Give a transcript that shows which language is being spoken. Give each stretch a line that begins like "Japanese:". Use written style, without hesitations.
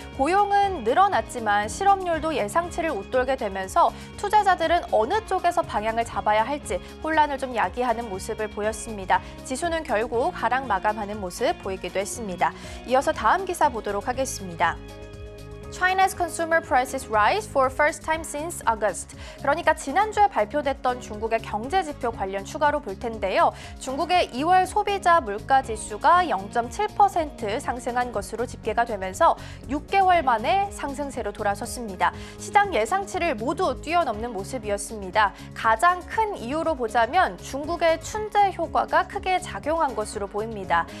Korean: 고용은 늘어났지만 실업률도 예상치를 웃돌게 되면서 투자자들은 어느 쪽에서 방향을 잡아야 할지 혼란을 좀 야기하는 모습을 보였습니다. 지수는 결국 하락 마감하는 모습 보이기도 했습니다. 이어서 다음 기사 보도록 하겠습니다.
English: China's consumer prices rise for first time since August.
Korean: 그러니까 지난주에 발표됐던 중국의 경제 지표 관련 추가로 볼 텐데요. 중국의 2월 소비자 물가 지수가 0.7% 상승한 것으로 집계가 되면서 6개월 만에 상승세로 돌아섰습니다. 시장 예상치를 모두 뛰어넘는 모습이었습니다. 가장 큰 이유로 보자면 중국의 춘제 효과가 크게 작용한 것으로 보입니다.